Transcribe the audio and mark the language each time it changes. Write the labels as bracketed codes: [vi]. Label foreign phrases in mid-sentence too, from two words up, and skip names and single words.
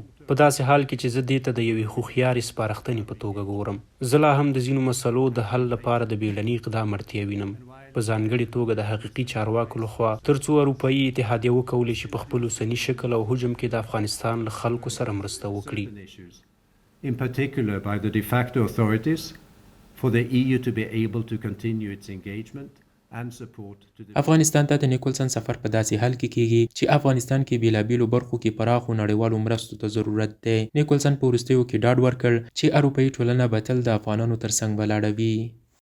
[ps] په داسې حال کې چې زه دې ته د یوې هوښیارې سپارښتنې په توګه ګورم. زه لا هم د ځینو مسلو د حل لپاره د بیړني اقدام اړتیا وینم، په ځانګړې توګه د حقیقي چارواکو لخوا، ترڅو اروپایي اتحادیه وکولی شي په خپل اوسني شکل او حجم کې د افغانستان له خلکو سره مرسته وکړي. [en] In particular by the de facto authorities for the EU to be able to continue its engagement. [ps] افغانستان ته د نیکولسن سفر په داسې حال کې کیږي چې افغانستان کې بیلابیلو برخو کې پراخو نړیوالو مرستو ته ضرورت دی. نیکولسن په وروستیو کې ډاډ ورکړ چې اروپایي ټولنه به تل د افغانانو ترڅنګ ولاړه وي.